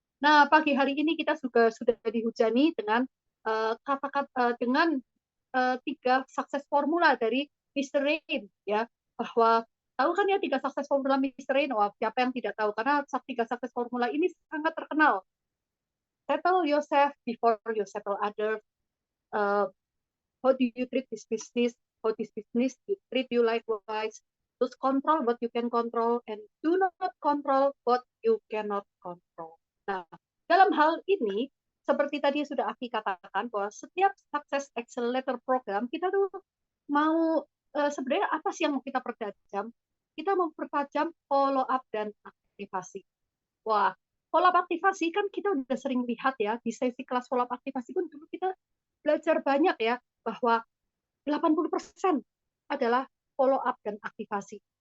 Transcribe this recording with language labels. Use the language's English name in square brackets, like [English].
[Indonesian] Nah, pagi hari ini kita juga sudah dihujani dengan kata-kata dengan tiga sukses formula dari Mr. Rain ya, bahwa tahu kan ya tiga sukses formula Mr. Rain. Wah, siapa yang tidak tahu karena tiga sukses formula ini sangat terkenal. [English] Settle yourself before you settle others. How do you treat this business? How this business treat you likewise? [Indonesian] Terus [English] control what you can control and do not control what you cannot control. [Indonesian] Nah, dalam hal ini seperti tadi sudah Aki katakan bahwa setiap Success Accelerator program kita tuh mau sebenarnya apa sih yang mau kita pertajam? Kita mau pertajam follow up dan aktivasi. Wah, follow up aktivasi kan kita udah sering lihat ya di sesi kelas follow up aktivasi pun dulu kita belajar banyak ya bahwa 80% adalah follow up dan aktivasi.